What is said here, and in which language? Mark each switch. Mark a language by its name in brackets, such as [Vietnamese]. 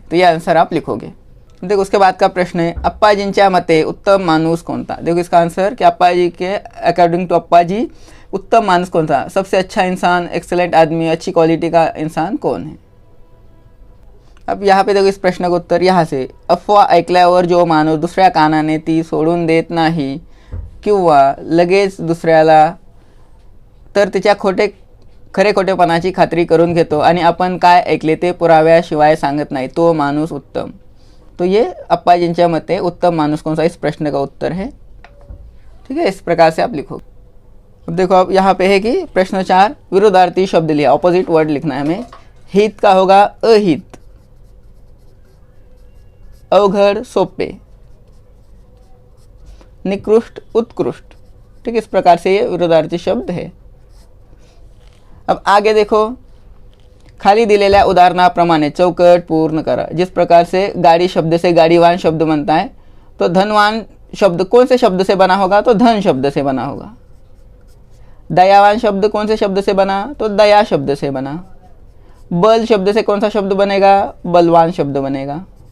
[Hindi] तो ये आंसर आप लिखोगे. देखो उसके बाद का प्रश्न है, [Marathi] अप्पाजींच्या मते उत्तम माणूस कोणता. [Hindi] देखो इसका आंसर कि अप्पाजी के अकॉर्डिंग टू अप्पाजी [Marathi] उत्तम माणूस [Hindi] कौन था, सबसे अच्छा इंसान, एक्सेलेंट आदमी, अच्छी क्वालिटी का इंसान कौन है. अब यहाँ पे देखो इस प्रश्न का उत्तर यहाँ से, [Marathi] अफवा ऐकल्यावर जो माणूस दुसऱ्या कानाने ती सोडून देत नाही किंवा लगेच दुसऱ्याला तर तिच्या खरे खोटेपणाची खात्री करून घेतो आणि आपण काय ऐकले ते पुराव्याशिवाय सांगत नाही, तो माणूस उत्तम. [Hindi] तो ये [Marathi] अप्पाजींच्या मते उत्तम माणूस [Hindi] कौन सा, इस प्रश्न का उत्तर है. ठीक है. इस प्रकार से आप लिखो. अब देखो, अब यहाँ पे है कि प्रश्न 4, विरोधार्थी शब्द लिया, ऑपोजिट वर्ड लिखना है हमें. हित का होगा अहित, अवघड सोपे, निकृष्ट उत्कृष्ट. ठीक, इस प्रकार से ये विरोधार्थी शब्द है. अब आगे देखो, [Marathi] खाली दिलेल्या उदाहरणाप्रमाणे चौकट पूर्ण करा. [Hindi] जिस प्रकार से गाड़ी शब्द से गाड़ीवान शब्द बनता है, तो धनवान शब्द कौन से शब्द से बना होगा? तो धन शब्द से बना होगा. दयावान शब्द कौन से शब्द से बना? तो दया शब्द से बना. बल शब्द से कौन सा शब्द बनेगा? बलवान शब्द बनेगा.